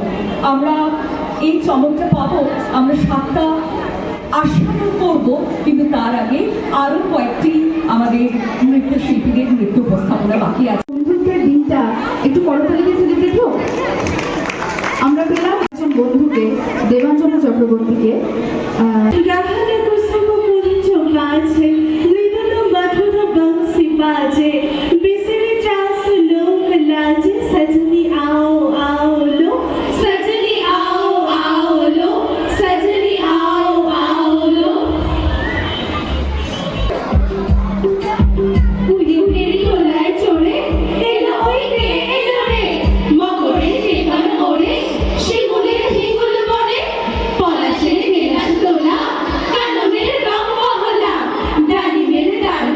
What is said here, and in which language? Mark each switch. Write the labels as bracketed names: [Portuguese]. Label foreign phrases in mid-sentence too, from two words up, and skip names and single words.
[Bangla] আমরা এই চমকটা পাবো আমরা 7টা আস্বাদন করবো, কিন্তু তার আগে আরো কয়েকটি আমাদের নৃত্যশিল্পীদের নৃত্য উপস্থাপনা বাকি আছে। বন্ধুত্বের দিনটা একটু করতালিতে সেলিব্রেট হোক। আমরা পেলাম একজন বন্ধুকে, দেবাঞ্জনা চক্রবর্তীকে। [Hindi] सजनी आओ आओ लो, सजनी आओ आओ लो, सजनी आओ आओ लो। [Bangla] উড়ি ফেরি দোলায় চড়ে এলো ওই রে এলো রে, মকরের কেতন ওড়ে শিমুলের হিঙ্গুল বনে, পলাশের গেলাস দোলা কাননের রং মহলা, ডালিমের দারু